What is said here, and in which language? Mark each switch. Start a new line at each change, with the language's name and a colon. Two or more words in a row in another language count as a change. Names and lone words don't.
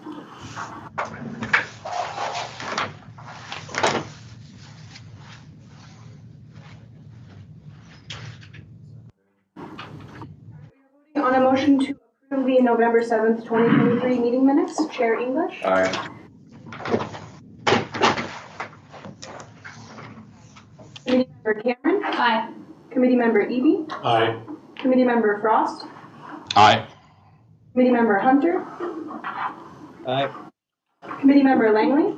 English: on a motion to approve the November 7th, 2023 meeting minutes, Chair English. Aye. Committee Member Cameron. Aye. Committee Member Eby. Aye. Committee Member Frost. Aye. Committee Member Hunter. Aye. Committee Member Langley.